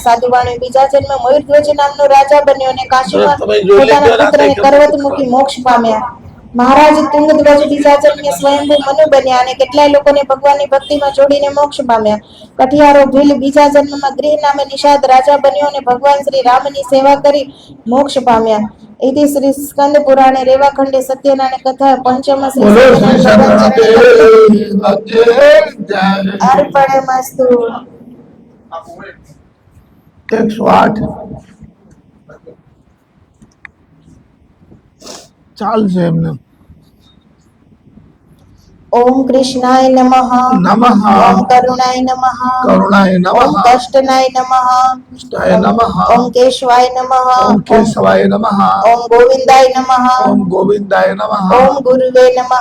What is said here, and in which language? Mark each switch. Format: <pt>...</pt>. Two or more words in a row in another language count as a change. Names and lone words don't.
<gu>સાધુવાણી બીજા જન્મે મયુરધ્વજ નામનો રાજા બન્યો અને કાશીમાં પોતાના પુત્રને કરવત મૂકી મોક્ષ પામ્યા. મહારાજ તુંગધ્વજ બીજા જન્મે સ્વયંભૂ મનુ બન્યા અને કેટલાય લોકોને ભગવાનની ભક્તિમાં જોડીને મોક્ષ પામ્યા. કઠિયારો ભીલ બીજા જન્મમાં ગૃહ નામે નિષાદ રાજા બન્યો અને ભગવાન શ્રી રામની સેવા કરી મોક્ષ પામ્યા.</gu> <sa>इति श्री स्कंद पुराणे रेवाखंडे सत्यनारायण कथा पंचम श्री अर्पणमस्तु।</sa> <gu>108 ચાલશે એમને.</gu> <sa>ओम कृष्णाय नमः नमः ओम करुणाय नमः करुणाय नमः ओम कष्टनाय नमः कष्टाय नमः ओम केशवाय नमः ओम केशवाय नमः ओम गोविंदाय नमः ओम गोविंदाय नमः ओम गुरुवे नमः</sa>